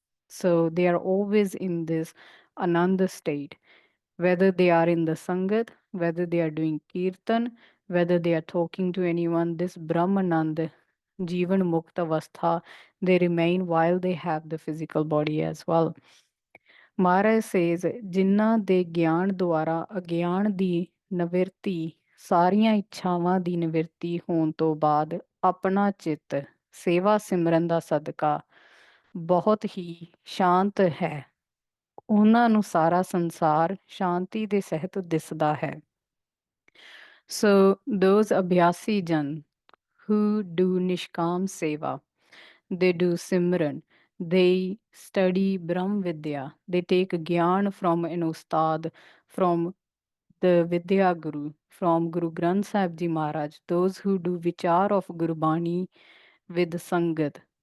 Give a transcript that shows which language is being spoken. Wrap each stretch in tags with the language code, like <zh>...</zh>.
<en>So, they are always in this Ananda state, whether they are in the Sangat, whether they are doing Kirtan, whether they are talking to anyone, this Brahmananda, Jivan Mukta Avastha, they remain while they have the physical body as well. Maharaj says,</en> <pa>ਜਿਨ੍ਹਾਂ ਦੇ ਗਿਆਨ ਦੁਆਰਾ ਅਗਿਆਨ ਦੀ ਨਿਵਰਤੀ, ਸਾਰੀਆਂ ਇੱਛਾਵਾਂ ਦੀ ਨਿਵਰਤੀ ਹੋਣ ਤੋਂ ਬਾਅਦ ਆਪਣਾ ਚਿੱਤ ਸੇਵਾ ਸਿਮਰਨ ਦਾ ਸਦਕਾ ਬਹੁਤ ਹੀ ਸ਼ਾਂਤ ਹੈ, ਉਹਨਾਂ ਨੂੰ ਸਾਰਾ ਸੰਸਾਰ ਸ਼ਾਂਤੀ ਦੇ ਸਹਿਤ ਦਿਸਦਾ ਹੈ.</pa> <en>So those abhyasi jan who do nishkam seva, they do simran, they study Brahm Vidya, they take gyan from an ustad, from the Vidya Guru, from Guru Granth Sahib Ji Maharaj, those who do vichar of Gurbani with Sangat.</en>